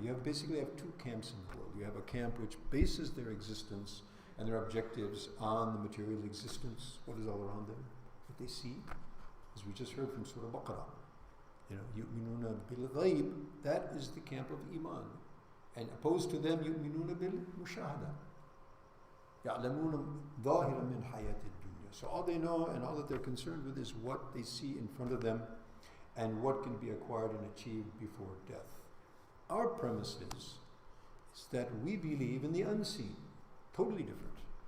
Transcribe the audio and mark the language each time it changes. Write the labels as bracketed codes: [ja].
[en] You basically have two camps in the world. You have a camp which bases their existence and their objectives on the material existence, what is all around them, what they see, as we just heard from Surah Baqarah. يُؤْمِنُونَ بِالْغَيْبِ, that is the camp of Iman. [ar] And opposed to them, يُؤْمِنُونَ بِالْمُشَاهَدَةِ يَعْلَمُونَ ظَاهِرًا مِنْ حَيَاةِ الدُّنْيَا. [en] So all they know and all that they're concerned with is what they see in front of them and what can be acquired and achieved before death. Our premise is that we believe in the unseen, totally different.